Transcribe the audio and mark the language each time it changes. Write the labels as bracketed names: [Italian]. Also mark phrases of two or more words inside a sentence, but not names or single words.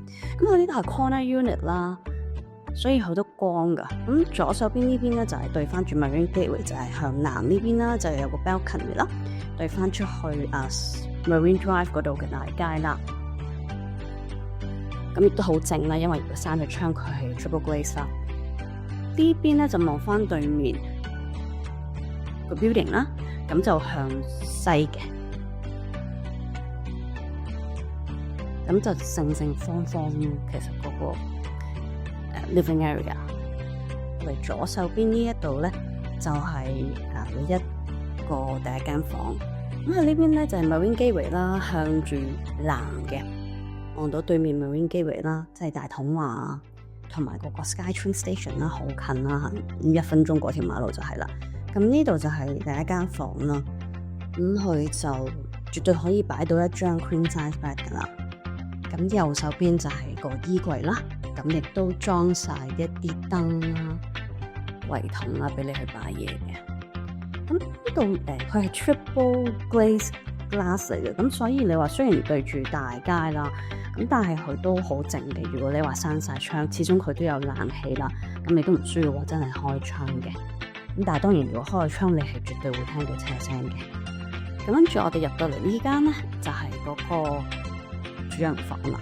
[Cantonese] 咁佢呢度係 [English] corner unit [Cantonese] 啦，所以好多光噶。咁左手邊呢邊咧就係對翻住 Marine Gateway，就係向南呢邊啦，就有個 balcony 啦，對翻出去Marine Drive 嗰度嘅大街啦。咁亦都好靜啦，因為如果閂咗窗佢係 [English] triple glaze [Cantonese] 啦。呢邊咧就望翻對面個 building 啦，咁就向西嘅，咁就正方方。其實嗰個 [English] living area [Cantonese] 嚟左手邊呢一度咧，就係一個第一間房。咁喺呢邊咧就係 Marine Gateway 啦，向住南嘅，望到對面 Marine Gateway 啦，即係大統華同埋嗰個 SkyTrain Station 啦，好近啦，1分鐘過條馬路就係啦。咁呢度就係第一間房啦，咁佢就絕對可以擺到一張 [English] queen size bed [Cantonese] 噶啦。咁右手邊就係個衣櫃啦，咁亦都裝晒一啲燈啦、櫃桶啦，俾你去擺嘢嘅。咁呢度佢係 [English] triple glaze glass [Cantonese] 嚟嘅，咁所以你話雖然對住大街啦，咁但係佢都好靜嘅。如果你話閂晒窗，始終佢都有冷氣啦，咁你都唔需要話真係開窗嘅。咁但係當然，如果開咗窗，你係絕對會聽到車聲嘅。咁跟住我哋入到嚟呢間咧，就係嗰個主人房啦。